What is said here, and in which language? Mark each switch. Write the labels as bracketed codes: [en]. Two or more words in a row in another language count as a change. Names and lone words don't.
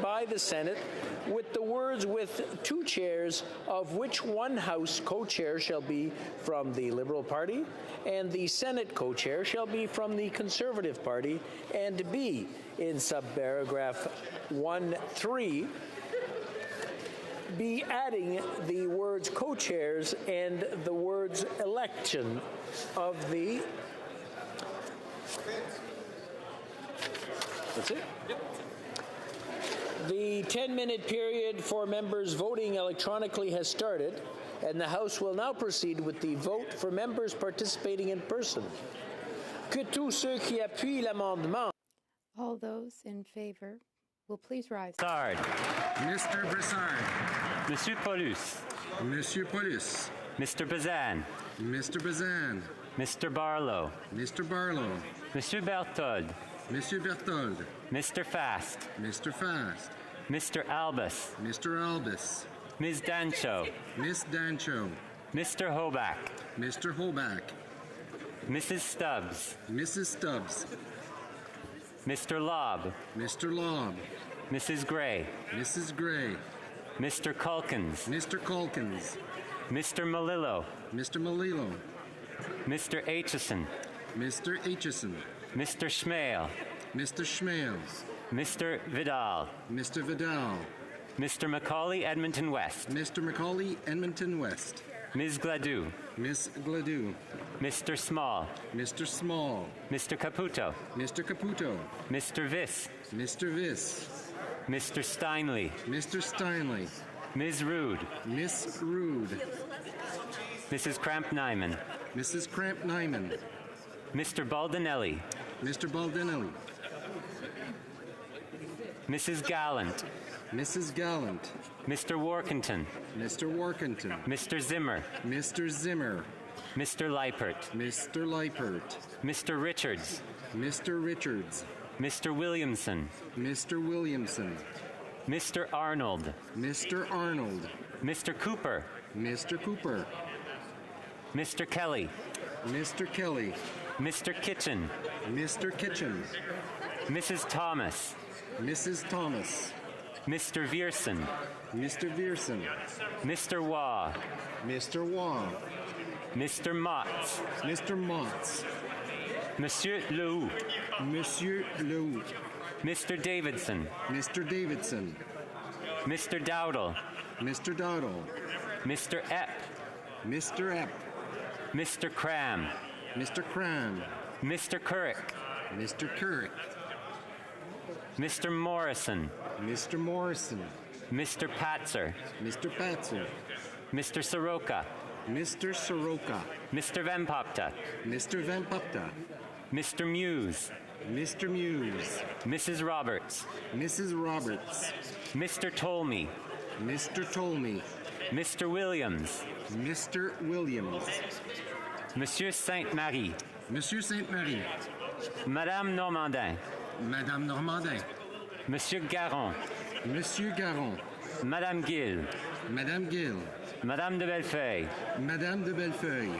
[en] by the Senate, with the words with 2 chairs, of which 1 House co-chair shall be from the Liberal Party, and the Senate co-chair shall be from the Conservative Party, and B, in subparagraph 1.3, be adding the words co-chairs and the words election of the... That's it? The 10-minute period for members voting electronically has started, and the House will now proceed with the vote for members participating in person. [fr] Que tous ceux qui appuient l'amendement. [en] All those in favor will please rise. Broussard. Mr. Broussard. [fr] Monsieur Paulus. Monsieur Paulus. [en] Mr. Bazan. Mr. Bazan. Mr. Barlow. Mr. Barlow. [fr] Monsieur Berthold. Monsieur Berthold. [en] Mr. Fast. Mr. Fast. Mr. Albus. Mr. Albus. Ms. Dancho. Miss Dancho. Mr. Hoback. Mr. Hoback. Mrs. Stubbs. Mrs. Stubbs. Mr. Lobb. Mr. Lobb. Mrs. Gray. Mrs. Gray. Mr. Culkins. Mr. Culkins. Mr. Malillo. Mr. Malillo. Mr. Aitchison. Mr. Aitchison. Mr. Schmale. Mr. Schmale. Mr. Vidal. Mr. Vidal. Mr. Macaulay, Edmonton West. Mr. Macaulay, Edmonton West. Ms. Gladue. Miss Gladue. Mr. Small. Mr. Small. Mr. Caputo. Mr. Caputo. Mr. Viss. Mr. Viss. Mr. Steinley. Mr. Steinley. Ms. Rude. Miss Rude. Mrs. Cramp-Nyman. Mrs. Cramp-Nyman. Mr. Baldinelli. Mr. Baldinelli. Mrs. Gallant. Mrs. Gallant. Mr. Workington. Mr. Workington. Mr. Zimmer. Mr. Zimmer. Mr. Leipert. Mr. Leipert. Mr. Richards. Mr. Richards. Mr. Williamson. Mr. Williamson. Mr. Arnold. Mr. Arnold. Mr. Cooper. Mr. Cooper. Mr. Kelly. Mr. Kelly. Mr. Kitchen. Mr. Kitchen. Mrs. Thomas. Mrs. Thomas. Mr. Vierson. Mr. Vierson. Mr. Waugh. Mr. Waugh. Mr. Motz. Mr. Motz. [fr] Monsieur Lehoux. Monsieur Lehoux. [en] Mr. Davidson. Mr. Davidson. Mr. Dowdle. Mr. Dowdle. Mr. Epp. Mr. Epp. Mr. Cram. Mr. Cram. Mr. Currick. Mr. Currick. Mr. Morrison. Mr. Morrison. Mr. Patzer. Mr. Patzer. Mr. Soroka. Mr. Soroka. Mr. Vempopta. Mr. Vempopta. Mr. Muse. Mr. Muse. Mrs. Roberts. Mrs. Roberts. Mr. Tolmie. Mr. Tolmie. Mr. Williams. Mr. Williams. [fr] Monsieur Sainte-Marie. Monsieur Sainte-Marie. Madame Normandin. Madame Normandin. Monsieur Garon. Monsieur Garon. Madame Gill. Madame Gill. Madame de Bellefeuille. Madame de Bellefeuille.